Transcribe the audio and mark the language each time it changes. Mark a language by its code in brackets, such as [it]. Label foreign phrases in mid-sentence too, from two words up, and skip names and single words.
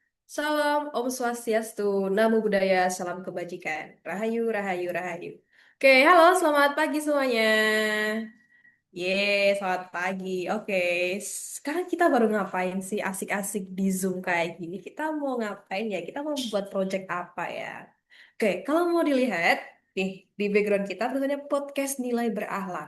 [id] Salam [sa] Om Swastiastu, [pi] Namo Buddhaya, [id] Salam Kebajikan. Rahayu, Rahayu, Rahayu. Oke, halo, selamat pagi semuanya. Selamat pagi. Oke, sekarang kita baru ngapain sih asik-asik di Zoom kayak gini? Kita mau ngapain ya? Kita mau buat project apa ya? Oke, kalau mau dilihat, nih, di background kita tulisannya podcast nilai berakhlak.